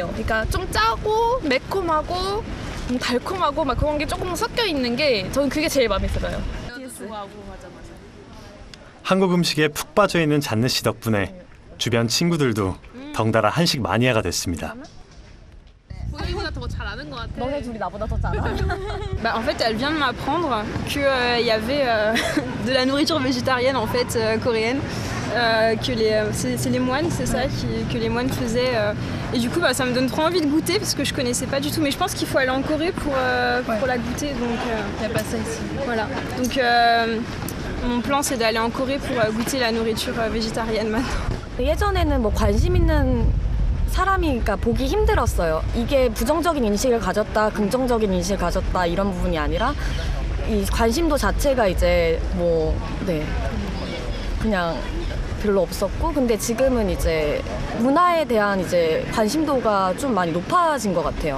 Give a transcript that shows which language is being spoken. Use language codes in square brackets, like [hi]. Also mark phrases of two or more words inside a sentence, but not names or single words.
[ko] 그러니까 좀 짜고 매콤하고 달콤하고 막 그런 게 조금 섞여 있는 게 저는 그게 제일 마음에 들어요. 한국 음식에 푹 빠져 있는 잔느 씨 덕분에 주변 친구들도 덩달아 한식 마니아가 됐습니다. 보기보다 더 잘 아는 것 같아. 너네 둘이 나보다 더 잘 알아. [fr] Bah, en fait, elle vient de m'apprendre qu'il y avait de la nourriture végétarienne en fait coréenne, que c'est les moines, c'est ça, que les moines faisaient. Et du coup, bah, ça me donne trop envie de goûter parce que je connaissais pas du tout. Mais je pense qu'il faut aller en Corée pour la goûter. Donc, il n'y a pas ça ici. Voilà. Donc, mon plan, c'est d'aller en Corée pour goûter la nourriture végétarienne maintenant. [ko] 예전에는 뭐 관심 있는 사람이 그러니까 보기 힘들었어요. 이게 부정적인 인식을 가졌다, 긍정적인 인식을 가졌다 이런 부분이 아니라 이 관심도 자체가 이제 그냥 별로 없었고 근데 지금은 이제 문화에 대한 이제 관심도가 좀 많이 높아진 것 같아요.